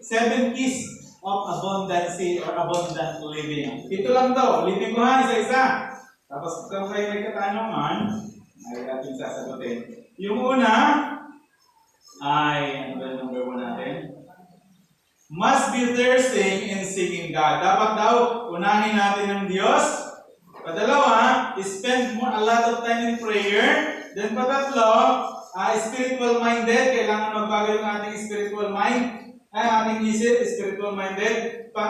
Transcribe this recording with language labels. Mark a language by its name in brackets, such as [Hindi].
[English] 7 keys of abundancy or abundant living. [Filipino] Ito lang daw. Ulitin ko ha, isa-isa. Tapos kung kayo may katanungan, ay ating sasagutin. Yung una ay, ano ba yung number 1 natin? [English] Must be thirsting in seeking God. [Filipino] Dapat daw, unahin natin ang Diyos. [English] Padalawa, spend a lot of time in prayer. [Filipino] Then patatlo, [English] spiritual minded. [Filipino] Kailangan magbago yung ating spiritual mind. Ating isip, spiritual minded.